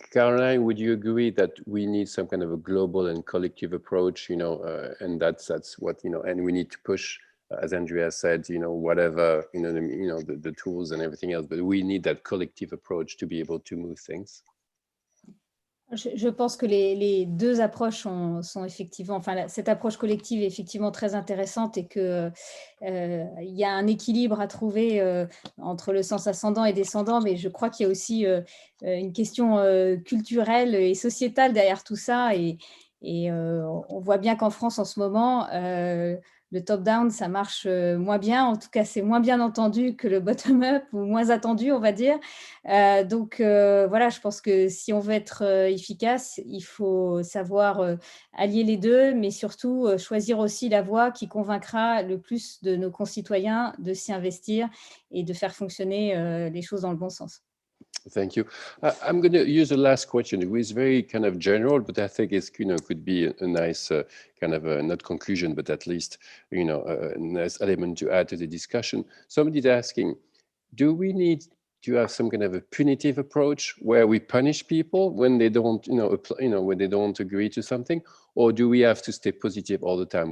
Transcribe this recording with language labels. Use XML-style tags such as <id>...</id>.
<en>Caroline, would you agree that we need some kind of a global and collective approach, and that's what, and we need to push, as Andrea said, whatever, the tools and everything else, but we need that collective approach to be able to move things.</en> <fr>Je pense que les deux approches sont effectivement, enfin cette approche collective est effectivement très intéressante et que il y a un équilibre à trouver entre le sens ascendant et descendant, mais je crois qu'il y a aussi une question culturelle et sociétale derrière tout ça et on voit bien qu'en France en ce moment, le top-down, ça marche moins bien. En tout cas, c'est moins bien entendu que le bottom-up ou moins attendu, on va dire. Donc, voilà, je pense que si on veut être efficace, il faut savoir allier les deux, mais surtout choisir aussi la voie qui convaincra le plus de nos concitoyens de s'y investir et de faire fonctionner les choses dans le bon sens.</fr> <en>Thank you. I'm going to use the last question. It was very kind of general, but I think it's could be a nice kind of not conclusion, but at least a nice element to add to the discussion. Somebody's asking, do we need to have some kind of a punitive approach where we punish people when they don't when they don't agree to something, or do we have to stay positive all the time?</en>